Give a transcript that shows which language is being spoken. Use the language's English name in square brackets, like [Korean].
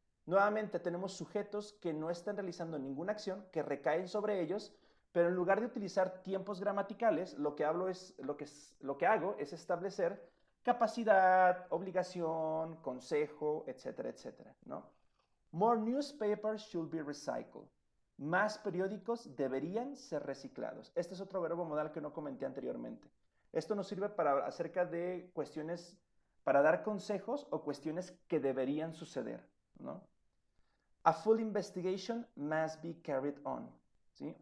[Spanish] Nuevamente tenemos sujetos que no están realizando ninguna acción, que recaen sobre ellos, pero en lugar de utilizar tiempos gramaticales, lo que hago es establecer capacidad, obligación, consejo, etcétera, etcétera, ¿no? [English] More newspapers should be recycled. [Spanish] Más periódicos deberían ser reciclados. Este es otro verbo modal que no comenté anteriormente. Esto nos sirve para acerca de cuestiones para dar consejos o cuestiones que deberían suceder, ¿no? [English] A full investigation must be carried on, [Spanish] ¿sí?